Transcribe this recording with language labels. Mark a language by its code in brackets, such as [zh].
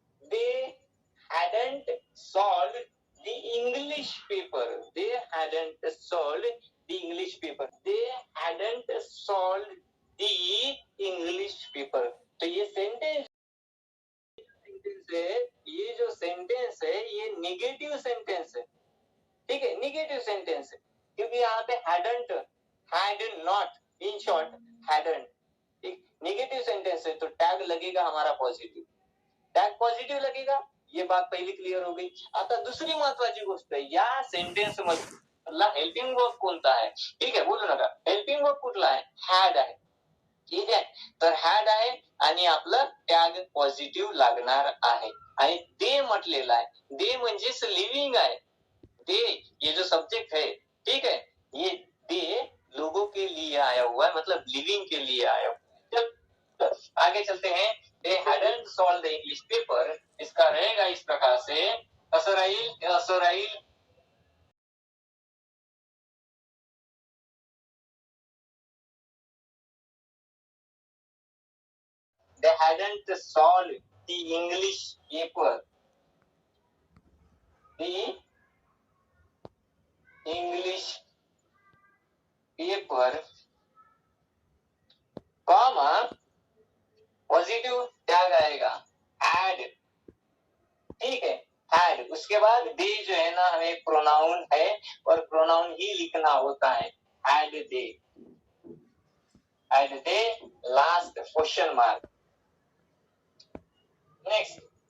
[en] They hadn't solved the English paper. They hadn't solved the English paper. They hadn't solved the English paper. [hi] तो ये sentence है, ये जो sentence है ये निगेटिव सेंटेंस है. ठीक है, निगेटिव सेंटेंस है क्योंकि यहाँ पे hadn't, had not, in short hadn't. ठीक, निगेटिव सेंटेंस है तो टैग लगेगा हमारा पॉझिटिव्ह. टॅग पॉझिटिव्ह लगेगा. ये बात पहिली क्लिअर हो गई. [mr] आता दुसरी महत्वाची गोष्ट आहे, या सेंटेन्स मध्ये हेल्पिंग वर्ब कोणता आहे? ठीक आहे, बोलू नका. हेल्पिंग वर्ब कुठला आहे? हॅड आहे. ठीक आहे, तर हॅड आहे आणि आपलं टॅग पॉझिटिव्ह लागणार आहे आणि दे म्हटलेलं आहे. दे म्हणजेच लिव्हिंग आहे. [hi] दे ये जो सब्जेक्ट है, ठीक है, ये दे लोगों के लिए आया हुआ है, मतलब लिविंग के लिए आया हुआ है. आगे चलते हैं. [en] They hadn't solved the English paper. [hi] इसका रहेगा इस प्रकार से. [mr] असं राहील. [en] They hadn't solved the English paper. The English paper, [hi] comma positive tag आएगा had. ठीक है, had. उसके बाद दे जो है ना हमें प्रोनाउन है और प्रोनाउन ही लिखना होता है. [en] had they. Had they, last question mark. [hi] Next.